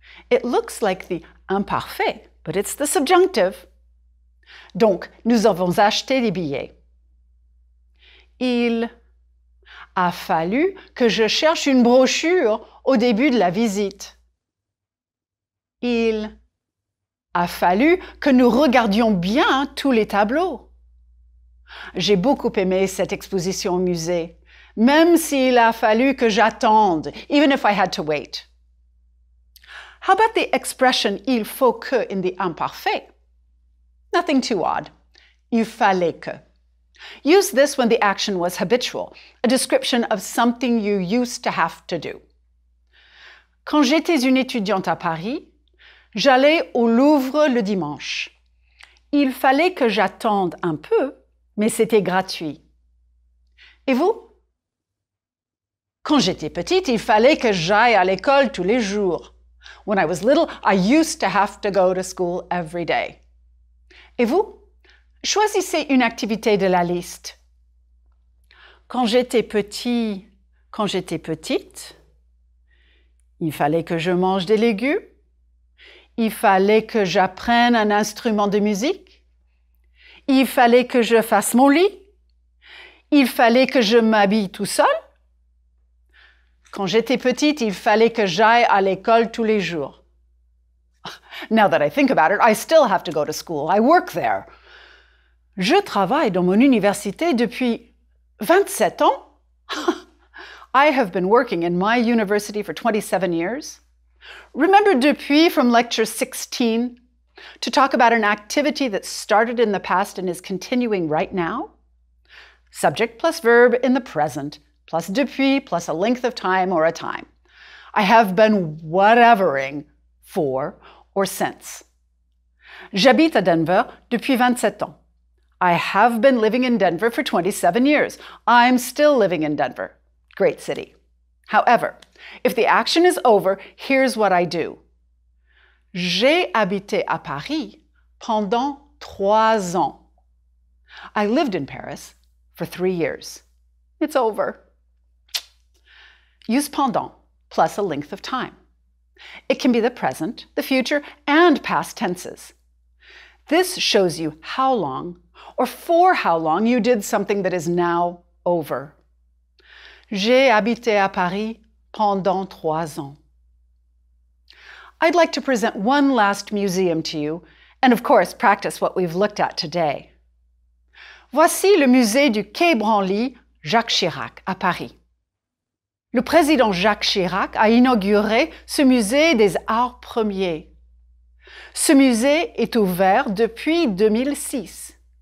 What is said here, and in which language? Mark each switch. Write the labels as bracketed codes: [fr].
[en] It looks like the imparfait, but it's the subjunctive. [fr] Donc, nous avons acheté des billets. Il a fallu que je cherche une brochure au début de la visite. Il a fallu que nous regardions bien tous les tableaux. J'ai beaucoup aimé cette exposition au musée, même s'il a fallu que j'attende, [en] even if I had to wait. How about the expression il faut que in the imparfait? Nothing too odd. [fr] Il fallait que. [en] Use this when the action was habitual, a description of something you used to have to do. [fr] Quand j'étais une étudiante à Paris, j'allais au Louvre le dimanche. Il fallait que j'attende un peu, mais c'était gratuit. Et vous? Quand j'étais petite, il fallait que j'aille à l'école tous les jours. [en] When I was little, I used to have to go to school every day. [fr] Et vous? Choisissez une activité de la liste. Quand j'étais petite, il fallait que je mange des légumes. Il fallait que j'apprenne un instrument de musique. Il fallait que je fasse mon lit. Il fallait que je m'habille tout seul. Quand j'étais petite, il fallait que j'aille à l'école tous les jours. [en] Now that I think about it, I still have to go to school. I work there. [fr] Je travaille dans mon université depuis 27 ans. [en] I have been working in my university for 27 years. Remember depuis from lecture 16 to talk about an activity that started in the past and is continuing right now? Subject plus verb in the present, plus depuis, plus a length of time or a time. I have been whatevering for or since. [fr] J'habite à Denver depuis 27 ans. [en] I have been living in Denver for 27 years. I'm still living in Denver. Great city. However, if the action is over, here's what I do. [fr] J'ai habité à Paris pendant 3 ans. [en] I lived in Paris for 3 years. It's over. Use pendant plus a length of time. It can be the present, the future, and past tenses. This shows you how long or for how long you did something that is now over. [fr] J'ai habité à Paris pendant 3 ans. [en] I'd like to present one last museum to you, and of course, practice what we've looked at today. [fr] Voici le musée du Quai Branly, Jacques Chirac, à Paris. Le président Jacques Chirac a inauguré ce musée des arts premiers. Ce musée est ouvert depuis 2006.